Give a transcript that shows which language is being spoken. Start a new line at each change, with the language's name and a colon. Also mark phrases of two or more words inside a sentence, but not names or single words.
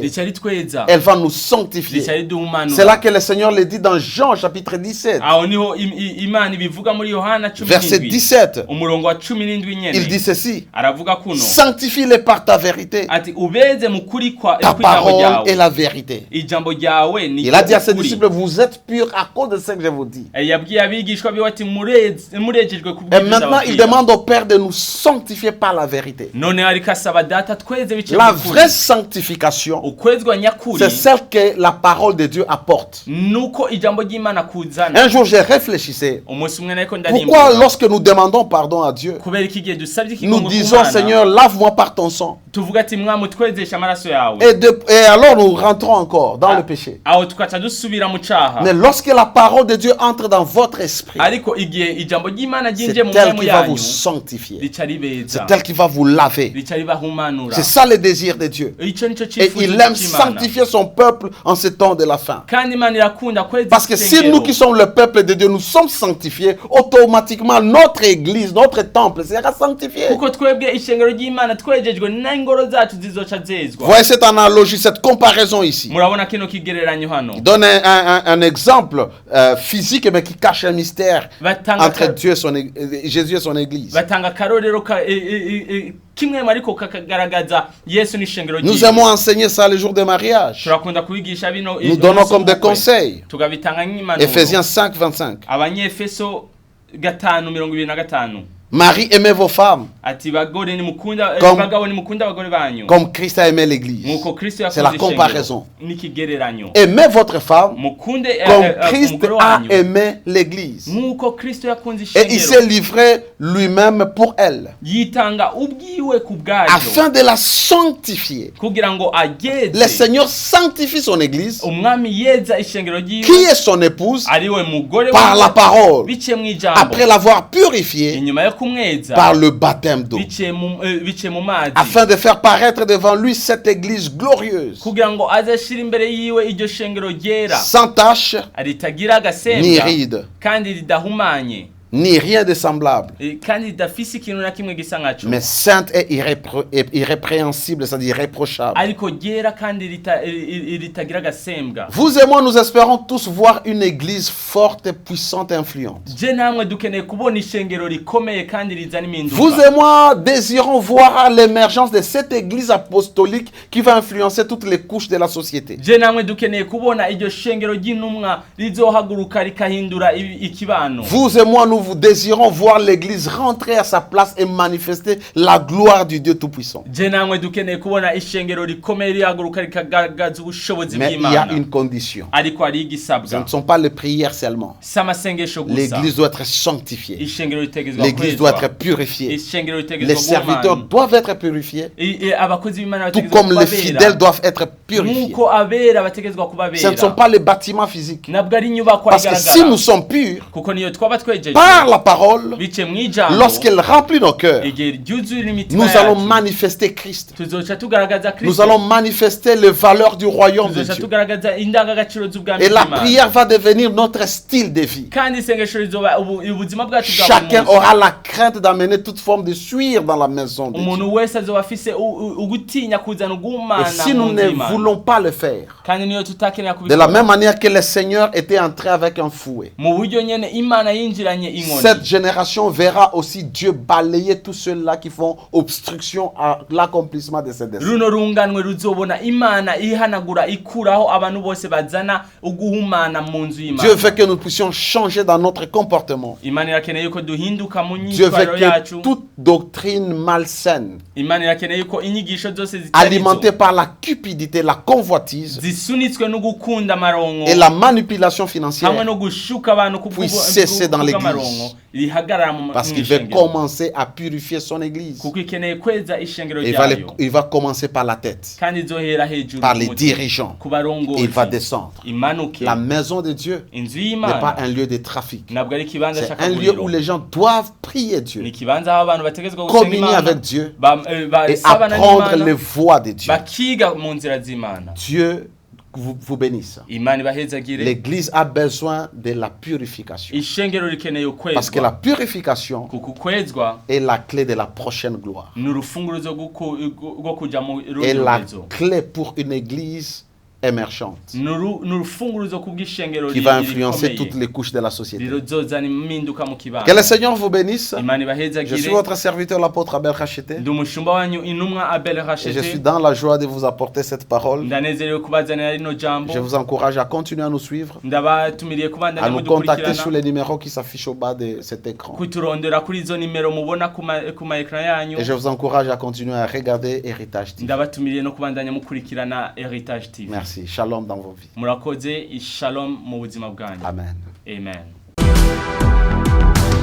Rundi: rica ritweza,
French: Elle va nous sanctifier.
Rundi: rica riduhumanura.
French: C'est là que le Seigneur le dit dans Jean chapitre 17,
Rundi: aho niho Imana ibivuga muri Yohana
French: verset 17 17.
Rundi: umurongo wa 17 nyene.
French: Il dit ceci,
Rundi: Aravuga kuno
French: sanctifie-les par ta vérité.
Rundi: ati ubeze mu kuri kwa
French: Ta
Rundi: kw'ijambo
French: parole est
Rundi: ryawe.
French: la vérité.
Rundi: Ijambo ryawe ni
French: Il a dit à ses
Rundi: ukuri.
French: disciples, vous êtes purs à cause de ce que je vous dis.
Rundi: Yabwiye abigishwa biwe ati murejejwe
French: Et
Rundi: kubwiriza
French: maintenant, il
Rundi: ababwira.
French: demande au Père de nous sanctifier par la vérité.
Rundi: None ariko asaba data tweze bice
French: La
Rundi: mu kuri.
French: vraie sanctification,
Rundi: Ukwezwa nyakuri
French: c'est celle que la parole de Dieu apporte.
Rundi: nuko ijambo ry'Imana kuzana.
French: Un jour, je réfléchissais.
Rundi: Umunsi umwe nariko
French: Pourquoi,
Rundi: ndarimbuka
French: lorsque nous demandons pardon à Dieu,
Rundi: kubera iki gihe dusabye
French: nous
Rundi: ikigongo
French: disons,
Rundi: kumana
French: Seigneur, lave-moi par ton sang.
Rundi: tuvuga ati mwami twezesha amaraso yawe,
French: Et alors, nous rentrons encore dans le péché.
Rundi: aho tukaca dusubira mu caha.
French: Mais lorsque la parole de Dieu entre dans votre esprit,
Rundi: Ariko igihe ijambo ry'Imana
French: c'est
Rundi: ryinjiye mu
French: elle
Rundi: mwemu
French: qui va vous
Rundi: yanyu
French: sanctifier.
Rundi: rica ribeza,
French: C'est elle qui va vous laver.
Rundi: rica ribahumanura.
French: C'est ça le désir de Dieu.
Rundi: Ico nico
French: Et
Rundi: cifuzo
French: il aime
Rundi: c'Imana.
French: sanctifier son peuple en ce temps de la fin.
Rundi: Kandi Imana irakunda kweza
French: Parce que si
Rundi: isengero.
French: nous qui sommes le peuple de Dieu, nous sommes sanctifiés, automatiquement notre église, notre temple sera sanctifié.
Rundi: kuko twebwe ishengero ry'Imana twejejwe n'ingoro zacu zizoca zezwa.
French: Voyez cette analogie, cette comparaison ici.
Rundi: Murabona kino kigereranyo hano.
French: Il donne un exemple physique mais qui cache un mystère
Rundi: Batanga
French: entre Dieu et Jésus et son église.
Rundi: batanga karorero kimwe mariko kakagaragaza Yesu n'ishengero
French: Nous
Rundi: ryiwe.
French: aimons enseigner ça les jours de mariage.
Rundi: Turakunda kubigisha bino
French: Nous donnons comme des conseils.
Rundi: tugabitanga nk'impanuro.
French: Ephésiens 5, 25.
Rundi: Abanyefeso 5:25
French: Marie, aimez vos femmes
Rundi: ati bagore ni mukunda
French: Comme-
Rundi: bagabo ni mukunda abagore banyu
French: comme Christ a aimé l'église.
Rundi: nkuko Kristo
French: C'est la
Rundi: yakunze
French: comparaison.
Rundi: n'ikigereranyo.
French: Aimez votre femme
Rundi: Mukunde
French: comme Christ
Rundi: umugore
French: a
Rundi: wanyu
French: aimé l'église.
Rundi: nkuko Kristo yakunze
French: Et il s'est
Rundi: ishengero
French: livré lui-même pour elle,
Rundi: yitanga ubwiwe ku bwayo
French: afin de la sanctifier.
Rundi: kugira ngo
French: Le
Rundi: ageze
French: Seigneur sanctifie son église,
Rundi: umwami yeza ishengero
French: qui
Rundi: ryiwe
French: est son épouse,
Rundi: ariwe mugore
French: par la parole,
Rundi: biciye mu ijambo
French: après l'avoir purifiée
Rundi: inyuma yo kumweza
French: par le baptême d'eau,
Rundi: biciye mu mazi
French: afin de faire paraître devant lui cette église glorieuse,
Rundi: kugira ngo azashira imbere yiwe iryo shengero ryera
French: sans tache,
Rundi: ritagira ni agasembwa
French: ride,
Rundi: kandi ridahumanye
French: ni rien de semblable,
Rundi: kandi ridafise ikintu na kimwe gisa nkaco
French: mais sainte et irrépréhensible, c'est-à-dire irréprochable.
Rundi: ariko ryera kandi ritagira agasembwa.
French: Vous et moi, nous espérons tous voir une église forte, puissante et influente.
Rundi: Je namwe dukeneye kubona ishengero rikomeye kandi rizana
French: Vous
Rundi: impinduka.
French: et moi désirons voir l'émergence de cette église apostolique qui va influencer toutes les couches de la société.
Rundi: Je namwe dukeneye kubona iryo shengero ry'intumwa rizohaguruka rikahindura ikibano.
French: Vous et moi, nous désirons voir l'église rentrer à sa place et manifester la gloire du Dieu Tout-Puissant.
Rundi: Je namwe dukeneye kubona ishengero rikomeye rihaguruka rikagaragaza ubushobozi
French: Mais il y a
Rundi: bw'Imana.
French: une condition.
Rundi: Ariko hari
French: Ce
Rundi: igisabwa.
French: ne sont pas les prières seulement.
Rundi: S'amasengesho gusa.
French: L'église doit être sanctifiée.
Rundi: Ishengero ritegezwa
French: L'église doit
Rundi: kwezwa.
French: être purifiée.
Rundi: Ishengero
French: Les
Rundi: ritegezwa
French: serviteurs
Rundi: guhumana.
French: doivent être purifiés,
Rundi: Abakozi b'Imana
French: tout
Rundi: bategezwa
French: comme
Rundi: kuba
French: les fidèles
Rundi: abera.
French: doivent être purifiés.
Rundi: Nkuko abera bategezwa kuba
French: Ce ne sont
Rundi: abera.
French: pas les bâtiments physiques.
Rundi: Nabwo ari inyubako
French: Parce que si
Rundi: igaragara.
French: nous sommes purs
Rundi: Kuko niyo twaba twejeje
French: par la parole,
Rundi: bice mu ijambo
French: lorsqu'elle remplit nos cœurs,
Rundi: igihe ryuzura imitima
French: nous allons
Rundi: yacu
French: manifester Christ.
Rundi: tuzoca tugaragaza
French: Nous
Rundi: Kristo.
French: allons manifester les valeurs du royaume de
Rundi: tuzoca
French: Dieu.
Rundi: tugaragaza indangagaciro z'ubwami
French: Et la
Rundi: bw'Imana.
French: prière va devenir notre style de vie.
Rundi: kandi isengesho rizoba ubuzima bwacu bwa
French: Chacun
Rundi: buri munsi.
French: aura la crainte d'amener toute forme de suire dans la maison de
Rundi: umuntu
French: Dieu.
Rundi: wese azoba afise ugutinya kuzana
French: Et
Rundi: ugumana
French: si nous
Rundi: mu
French: ne
Rundi: nzima.
French: voulons pas le faire,
Rundi: kandi niyo tutakenera
French: de la
Rundi: kubikora
French: même manière que le Seigneur était entré avec un fouet,
Rundi: mu buryo nyene Imana yinjiranye
French: cette
Rundi: inkoni.
French: génération verra aussi Dieu balayer tous ceux-là qui font obstruction à l'accomplissement de ses desseins.
Rundi: runo runganwe ruzobona Imana ihanagura ikuraho abantu bose bazana uguhumana mu nzu
French: Dieu
Rundi: y'Imana.
French: veut que nous puissions changer dans notre comportement.
Rundi: Imana irakeneye yuko duhinduka mu
French: Dieu veut
Rundi: myitwarire
French: que
Rundi: yacu.
French: toute doctrine malsaine,
Rundi: Imana irakeneye yuko inyigisho zose
French: alimentée
Rundi: zitarizo
French: par la cupidité, la convoitise
Rundi: zisunitswe no gukunda amarongo
French: et la manipulation
Rundi: hamwe
French: financière,
Rundi: no gushuka abantu
French: puisse cesser dans l'église.
Rundi: mirongo rihagarara mu
French: Parce qu'il veut commencer à purifier son église.
Rundi: kuko ikeneye kweza ishengero
French: Il va commencer par la tête,
Rundi: kandi izohera hejuru
French: par les dirigeants.
Rundi: ku barongozi
French: Il va descendre.
Rundi: imanuke
French: La maison de Dieu
Rundi: inzu
French: n'est pas
Rundi: y'Imana
French: un lieu de trafic.
Rundi: ntabwo ari ikibanza
French: C'est un lieu où
Rundi: cy'akaguriro
French: les gens doivent prier
Rundi: ni
French: Dieu,
Rundi: ikibanza aho abantu bategetswe gusenga
French: communier
Rundi: Imana
French: avec Dieu et
Rundi: basabana
French: apprendre les
Rundi: n'Imana
French: voies de Dieu.
Rundi: bakiga mu nzira z'Imana
French: Dieu vous bénisse.
Rundi: Imana ibahezagire
French: L'église a besoin de la purification.
Rundi: ishengero rikeneye
French: Parce que la
Rundi: ukwezwa
French: purification
Rundi: kuko ukwezwa
French: est la clé de la prochaine gloire.
Rundi: ni urufunguruzo rwo kuja mu
French: Et
Rundi: rundi
French: la
Rundi: rugezo
French: clé pour une église émergente
Rundi: ni urufunguruzo kubw'ishengero
French: qui va influencer
Rundi: rikomeye
French: toutes les couches de la société.
Rundi: rirozozana impinduka mu
French: Que
Rundi: kibanza
French: le Seigneur vous bénisse.
Rundi: Imana
French: Je suis
Rundi: ibahezagire
French: votre serviteur, l'apôtre Abel Rachete.
Rundi: ndi umushumba wanyu intumwa Abel
French: Et je suis
Rundi: Rachete
French: dans la joie de vous apporter cette parole.
Rundi: ndanezerewe kubazanira rino jambo
French: Je vous encourage à continuer à nous suivre,
Rundi: ndabatumiriye kubandanya
French: à nous contacter sur
Rundi: mudukurikirana
French: les numéros qui s'affichent au bas de cet écran.
Rundi: kuturondera kuri izo nimero mubona ku ma ekran yanyu
French: Et je vous encourage à continuer à regarder Héritage TV.
Rundi: ndabatumiriye no kubandanya mukurikirana Heritage TV
French: Merci. Shalom dans vos vies.
Rundi: murakoze ishalom mu buzima bwanyu
French: Amen.
Rundi: amen